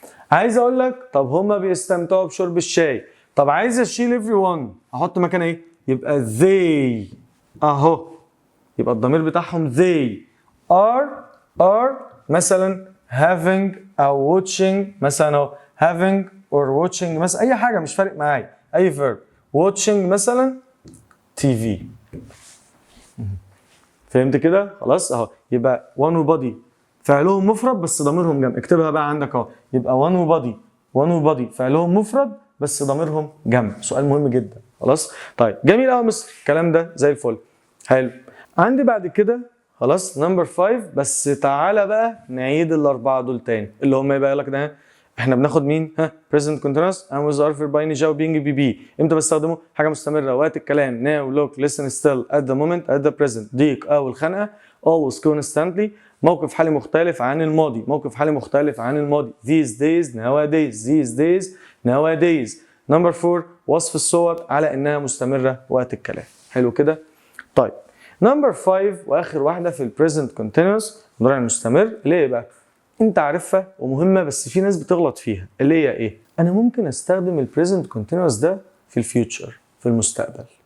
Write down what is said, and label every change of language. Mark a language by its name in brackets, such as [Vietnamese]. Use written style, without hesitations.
[Arabic] عايز اقول لك طب هما بيستمتعوا بشرب الشاي. طب عايز اشيل everyone، احط مكانها ايه؟ يبقى they اهو. يبقى الضمير بتاعهم they are مثلا having او watching مثلا اهو [English] having or watching [Arabic] مثلا اي حاجه مش فارق معايا، اي verb. [English] watching مثلا TV. [Arabic] فهمت كده؟ خلاص اهو. يبقى one وبادي فعلهم مفرد بس ضميرهم جمع. اكتبها بقى عندك اهو. يبقى one وبادي فعلهم مفرد بس ضميرهم جمع. سؤال مهم جدا. خلاص طيب جميل قوي يا مستر، الكلام ده زي الفل. حلو. عندي بعد كده خلاص نمبر 5. بس تعالى بقى نعيد الاربعه دول تاني، اللي هم يبقى لك ده احنا بناخد مين؟ [English] present continuous and with [Arabic] ظرف الباين جاوب being بي. امتى بستخدمه؟ حاجه مستمره وقت الكلام. [English] now look listen still at the moment at the present. [Arabic] ضيق او الخنقه [English] always constantly. [Arabic] موقف حالي مختلف عن الماضي، موقف حالي مختلف عن الماضي. [English] these days nowadays. [Arabic] نمبر 4 وصف الصور على انها مستمره وقت الكلام. حلو كده؟ طيب نمبر 5 واخر واحده في البريزنت كونتينوس المضارع المستمر، اللي هي بقى انت عارفها ومهمه بس في ناس بتغلط فيها، اللي هي ايه؟ انا ممكن استخدم البريزنت كونتينوس ده في الفيوتشر، في المستقبل.